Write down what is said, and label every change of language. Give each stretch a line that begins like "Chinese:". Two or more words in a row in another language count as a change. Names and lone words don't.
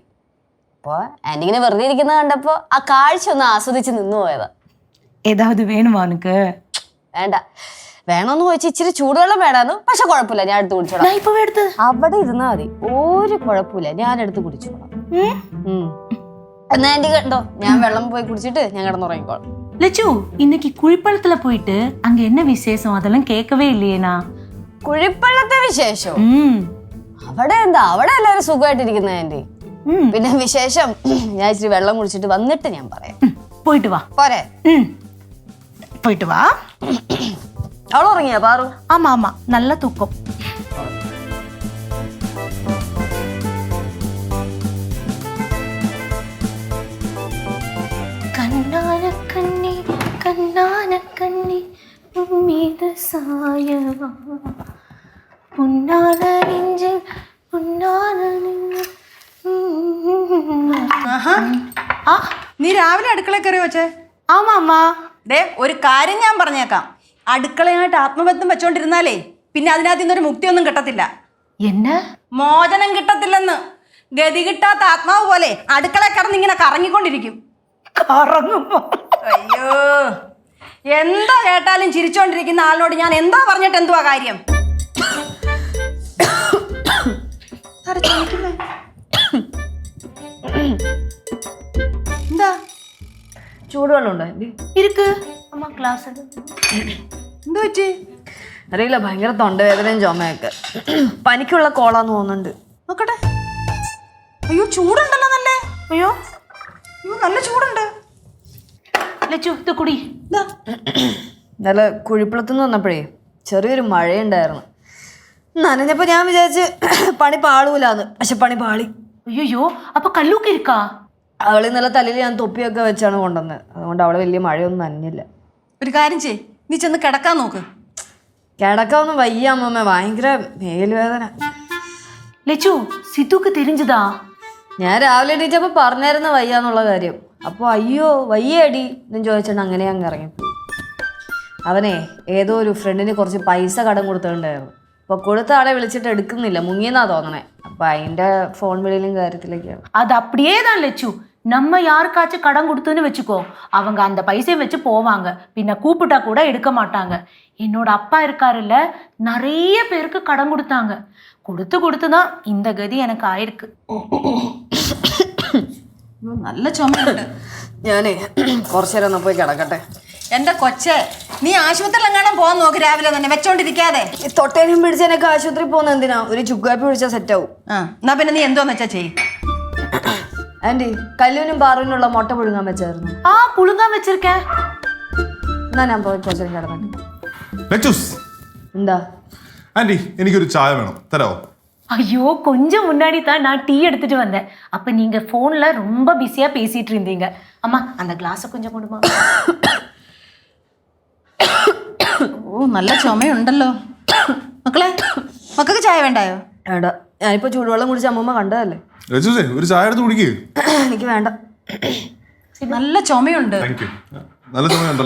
Malayalam: അപ്പോൾ ആന്റി ഇങ്ങനെ വെറുതെ ഇരിക്കുന്നത് കണ്ടപ്പോൾ ആ കാഴ്ച ഒന്ന് ആസ്വദിച്ച് നിന്നു പോയതാ.
Tamil: ஏதாவது வேணுமோ നിനക്ക്?
Malayalam: വേണ്ട, വേണമെന്ന് ചോദിച്ചാൽ ഇച്ചിരി ചൂടുവെള്ളം വേണമെന്ന്. പക്ഷെ കുഴപ്പമില്ല, ഞാൻ എടുത്ത് കുടിച്ചോളാം. അവിടെ ഇരുന്നാ മതി, ഒരു കുഴപ്പമില്ല, ഞാൻ എടുത്ത് കുടിച്ചോളാം. എന്നാ ആന്റി കണ്ടോ, ഞാൻ വെള്ളം പോയി കുടിച്ചിട്ട് ഞാൻ കിടന്നുറങ്ങിക്കോളാം.
Tamil: லட்சு, இன்னைக்கு குழிப்பழத்துல போயிட்டு அங்க என்ன விசேஷம் அதெல்லாம் கேட்கவே இல்லையேனா?
Malayalam: കുഴിപ്പള്ളത്തെ വിശേഷം അവിടെ എന്താ, അവിടെ എല്ലാവരും സുഖമായിട്ടിരിക്കുന്ന ആന്റി. പിന്നെ വിശേഷം ഞാൻ ഇച്ചിരി വെള്ളം കുടിച്ചിട്ട് വന്നിട്ട് ഞാൻ പറയാം. പോയിട്ട് വാ. പോരെ? പോയിട്ട് വാ. അവൾ ഉറങ്ങിയാ പാറു?
Tamil: ஆமா ஆமா, நல்ல தூக்கம். கண்ணான கண்ணி கண்ணான கண்ணி மீது சாயவா புன்னான நெஞ்சில் புன்னான
Malayalam: നീ രാവിലെ അടുക്കള കയറി വെച്ചേ?
Tamil: ஆமா அம்மா.
Malayalam: ദേ ഒരു കാര്യം ഞാൻ പറഞ്ഞേക്കാം, അടുക്കളയായിട്ട് ആത്മബന്ധം വെച്ചോണ്ടിരുന്നാലേ പിന്നെ അതിനകത്ത് നിന്നൊരു മുക്തിയൊന്നും കിട്ടത്തില്ല.
Tamil: என்ன?
Malayalam: മോചനം കിട്ടത്തില്ലെന്ന്. ഗതി കിട്ടാത്ത ആത്മാവ് പോലെ അടുക്കള കിടന്ന് ഇങ്ങനെ കറങ്ങിക്കൊണ്ടിരിക്കും. അയ്യോ, എന്താ കേട്ടാലും ചിരിച്ചോണ്ടിരിക്കുന്ന ആളിനോട് ഞാൻ എന്താ പറഞ്ഞിട്ട് എന്തുവാ കാര്യം? എന്താ ചൂടുവെള്ളം ഉണ്ടോ ആന്റി?
Tamil: இருக்கு அம்மா, கிளாஸ்
Malayalam: എന്തു പറ്റി? അറിയില്ല, ഭയങ്കര തൊണ്ടവേദനയും ചുമയൊക്കെ. പനിക്കുള്ള കോളാന്ന് തോന്നുന്നുണ്ട്. നോക്കട്ടെ. അയ്യോ, ചൂടുണ്ടല്ലോ നല്ലേ.
Tamil: ஐயோ,
Malayalam: അയ്യോ, നല്ല ചൂടുണ്ട്. லட்சு ഇത് കുടി. നല്ല കുഴിപ്പുളത്തുനിന്ന് വന്നപ്പോഴേ ചെറിയൊരു മഴയുണ്ടായിരുന്നു. നനഞ്ഞപ്പോ ഞാൻ വിചാരിച്ച് പണി പാളൂലാന്ന്, പക്ഷെ പണി പാളി.
Tamil: ஐயோ, அப்ப கல்லூக்கு இருக்கா?
Malayalam: അവള് ഇന്നലെ തലയിൽ ഞാൻ തൊപ്പിയൊക്കെ വെച്ചാണ് കൊണ്ടുവന്നത്, അതുകൊണ്ട് അവളെ വലിയ മഴയൊന്നും നനഞ്ഞില്ല. ഒരു കാര്യം ചെയ്, നീ ചെന്ന് കിടക്കാൻ നോക്ക്. കിടക്കാവൊന്നും വയ്യ അമ്മമ്മ, ഭയങ്കര മേലുവേദന.
Tamil: ലച്ചു, സിത്തുക്ക് தெரிஞ்சதா?
Malayalam: ഞാൻ രാവിലെ എണീറ്റപ്പോൾ പറഞ്ഞായിരുന്നു വയ്യാന്നുള്ള കാര്യം. അപ്പോൾ അയ്യോ വയ്യടി എന്ന് ചോദിച്ചിട്ട് അങ്ങനെ അങ്ങ് ഇറങ്ങിപ്പോയി. അവനെ ഏതോ ഒരു ഫ്രണ്ടിന് കുറച്ച് പൈസ കടം കൊടുത്തിട്ടുണ്ടായിരുന്നു. അപ്പോൾ കൊടുത്ത ആളെ വിളിച്ചിട്ട് എടുക്കുന്നില്ല, മുങ്ങിയെന്നാ തോന്നണേ. അപ്പം അതിൻ്റെ ഫോൺ വിളിയിലും കാര്യത്തിലൊക്കെയാണ്.
Tamil: அது அப்படியே தான் லட்சு. நம்ம யாருக்காச்சும் கடன் கொடுத்துன்னு வச்சுக்கோ, அவங்க அந்த பைசையை வச்சு போவாங்க, பின்ன கூப்பிட்டா கூட எடுக்க மாட்டாங்க. என்னோட அப்பா இருக்காருல்ல, நிறைய பேருக்கு கடன் கொடுத்தாங்க. கொடுத்து தான் இந்த கதி எனக்கு ஆயிருக்கு.
Malayalam: നല്ല ചുമയുണ്ട്. ഞാനേ കുറച്ചു നേരം ഒന്ന് പോയി കിടക്കട്ടെ. എന്റെ കൊച്ചെ, നീ ആശുപത്രിയിലെങ്ങാനും പോകാൻ നോക്ക് രാവിലെ തന്നെ, വെച്ചോണ്ടിരിക്കാതെ. ഈ തൊട്ടേനും പിടിച്ചതിനൊക്കെ ആശുപത്രി പോകുന്ന എന്തിനാ? ഒരു ചുക്കാപ്പി പിടിച്ചാൽ സെറ്റാവും. എന്നാ പിന്നെ നീ എന്തോന്ന് വെച്ചാ ചെയ്യും. ആന്റി, കല്ലൂനും പാറുവിനുള്ള മുട്ട പുഴുങ്ങാൻ വെച്ചായിരുന്നു. ആ, പുഴുങ്ങാൻ വെച്ചിരിക്കேன். എന്നാ ഞാൻ പോയി കുറച്ചു നേരം കിടന്നിട്ട്. എന്താ ആന്റി, എനിക്കൊരു ചായ വേണം, തരാമോ?
Tamil: ஐயோ, கொஞ்சம் முன்னாடி தான் நான் டீ எடுத்துட்டு வந்தேன். அப்ப நீங்க போன்ல ரொம்ப பிஸியா பேசிட்டு இருந்தீங்க. அம்மா, அந்த கிளாஸை கொஞ்சம் கொடுமா.
Malayalam: ഓ, നല്ല ചുമയുണ്ടല്ലോ. മക്കളെ, മക്കൾക്ക് ചായ വേണ്ടായോ? എടാ, ഞാനിപ്പോ ചൂടുവെള്ളം കുടിച്ച് അമ്മമ്മ കണ്ടതല്ലേ. ഒരു ചായ എടുത്ത് കുടിക്കേ. എനിക്ക് വേണ്ട, നല്ല ചുമയുണ്ട്.
English: Thank you.
Malayalam: നല്ല ചുമയുണ്ടല്ലേ?